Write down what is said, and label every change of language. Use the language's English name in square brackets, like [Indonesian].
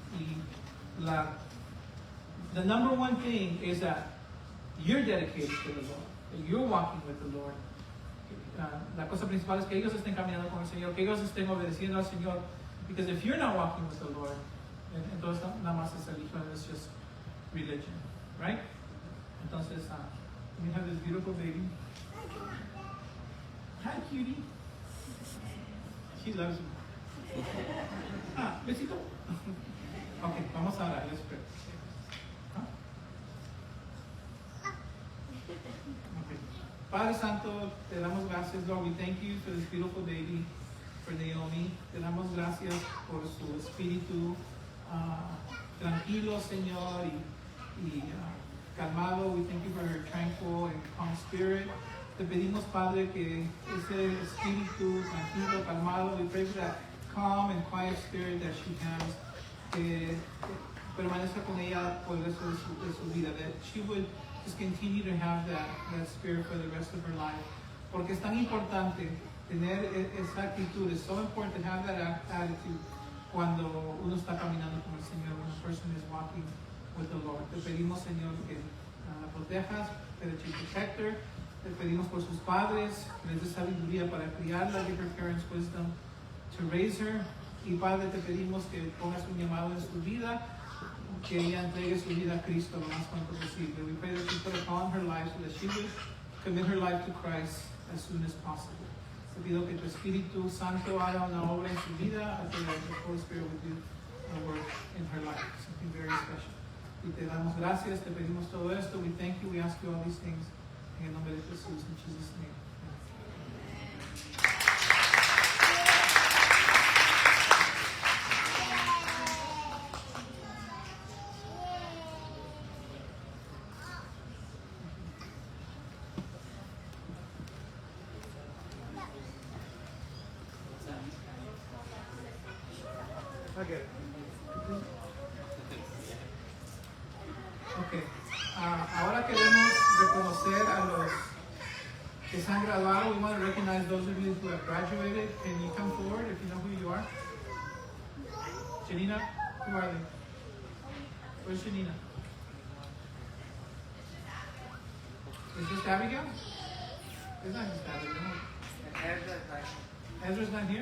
[English] Y the number one thing is that you're dedicated to the Lord, that you're walking with the Lord. [Spanish] La cosa principal es que ellos estén caminando con el Señor, que ellos estén obedeciendo al Señor. [English] Because if you're not walking with the Lord, [Spanish] entonces nada más es religión, [English] it's just religion, right? Entonces, we have this beautiful baby. Hi, cutie. She loves you. Besito. [Spanish] Ok, vamos a orar, [English] let's pray. Okay. [Spanish] Padre Santo, te damos gracias, [English] Lord. We thank you for this beautiful baby, for Naomi. [Spanish] Te damos gracias por su espíritu tranquilo, Señor, y calmado. [English] We thank you for her tranquil and calm spirit. [Spanish] Te pedimos, Padre, que ese espíritu tranquilo, calmado, [English] we pray for that calm and quiet spirit that she has, [Spanish] que permanezca con ella por el resto de su vida, [English] that she would just continue to have that spirit for the rest of her life. [Spanish] Porque es tan importante tener esa actitud, [English] it's so important to have that attitude [Spanish] cuando uno está caminando con el Señor, [English] when a person is walking with the Lord. [Spanish] Te pedimos, Señor, que la protejas, [English] that you protect her. [Spanish] Te pedimos por sus padres, que les dé sabiduría para criarla, [English] give her parents wisdom to raise her. [Spanish] Y Padre, te pedimos que pongas un llamado en su vida, que ella entregue su vida a Cristo lo más pronto posible. [English] We pray that you put a call in her life so that she would commit her life to Christ as soon as possible. [Spanish] Te pido que tu Espíritu Santo haga una obra en su vida, [English] I pray that the Holy Spirit would do a work in her life, something very special. [Spanish] Y te damos gracias, te pedimos todo esto, [English] we thank you, we ask you all these things. [Spanish] En el nombre de Jesús, [English] in Jesus' name. Okay. Okay. [Spanish] Ahora queremos reconocer a los que se han graduado. [English] We want to recognize those of you who have graduated. Can you come forward if you know who you are? Janina, who are they? Where's Janina? Is this Abigail? It's not just Abigail. Ezra's not here?